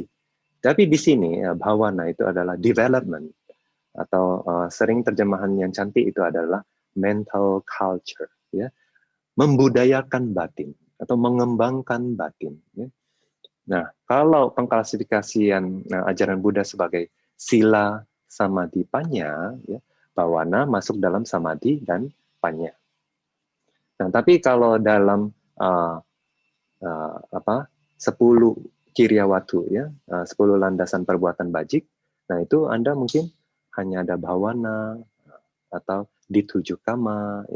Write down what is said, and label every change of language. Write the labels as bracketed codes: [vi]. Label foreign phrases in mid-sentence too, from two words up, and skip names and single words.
[id] Tapi di sini, ya, bhawana itu adalah development, atau sering terjemahan yang cantik itu adalah [en] mental culture. [id] Ya. Membudayakan batin, atau mengembangkan batin. Ya. Nah, kalau pengklasifikasian ajaran Buddha sebagai sila, samadhi, panya, ya, bhawana masuk dalam samadhi dan panya. Nah, tapi kalau dalam 10 kiryawatu, ya, 10 landasan perbuatan bajik, nah itu Anda mungkin hanya ada bhawana atau di 7 kama, ya.